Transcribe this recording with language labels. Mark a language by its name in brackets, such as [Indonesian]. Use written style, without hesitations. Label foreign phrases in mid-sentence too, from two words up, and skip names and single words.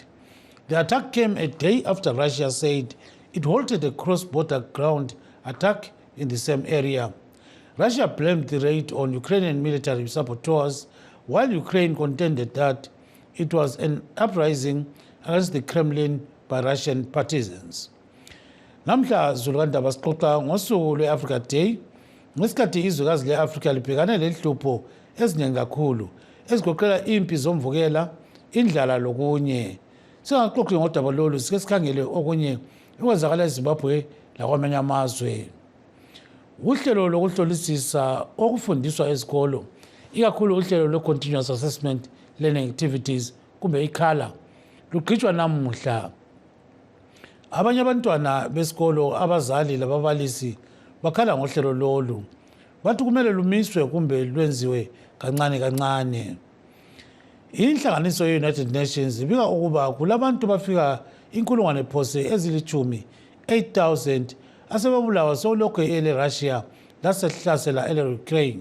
[English] The attack came a day after Russia said it halted a cross-border ground attack in the same area. Russia blamed the raid on Ukrainian military saboteurs, while Ukraine contended that it was an uprising against the Kremlin by Russian partisans. [North Ndebele] Namhla zulukanda basixoxa ngosuku lwe-Africa Day ngesikhathi izwekazi le-Afrika libhekane lenhlupho eziningi kakhulu ezigoqela impi zomvukela, indlala lokunye. Singaxoxi ngodaba lolu, sike sikhangele okunye okwenzakala eZimbabwe lakwamanye amazwe. Uhlelo lokuhlolisisa okufundiswa ezikolo, ikakhulu uhlelo lwe- [English] continuous assessment learning activities [North Ndebele] kumbe ikhala, lugqitshwa namuhla. Abanye abantwana besikolo, abazali lababalisi bakhala ngohlelo lolu. Bathi kumele lumiswe kumbe lwenziwe kancane kancane. Inhlanganiso ye-United Nations ibika ukuba kulabantu bafika inkulungwane phose ezilithumi 8,000 asebabulawa solokhu ele-Russia lasehlasela ele-Ukraine.